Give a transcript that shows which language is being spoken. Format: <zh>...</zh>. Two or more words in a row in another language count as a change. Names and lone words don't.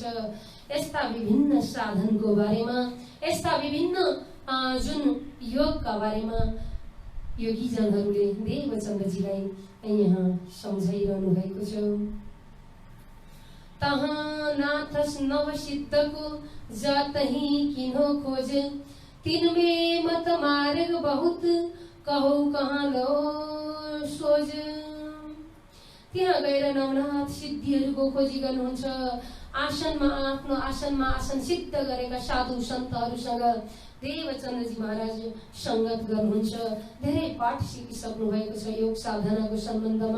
<ne>यस्ता विभिन्न साधनको बारेमा, यस्ता विभिन्न जुन योगका बारेमा योगीजनहरूले देवचन्द्रजीलाई यहाँ सम्झाइरहनु भएको छ।</ne> <hi>तहाँ नाथस नव सिद्धको जातही किन्हो खोज, तिनमे मत मार्ग बहुत कहो कहाँ लो सोझ।</hi> <ne>त्यहाँ गएर नवनाथ सिद्धिहरूको खोजी गर्नुहुन्छ। आसनमा आफ्नो आसनमा आसन सिद्ध गरेका साधु सन्तहरूसँग देवचन्द्रजी महाराज संगत गर्नुहुन्छ। धेरै पाठ सिकिसक्नु भएको छ योग साधनाको सम्बन्धमा।</ne>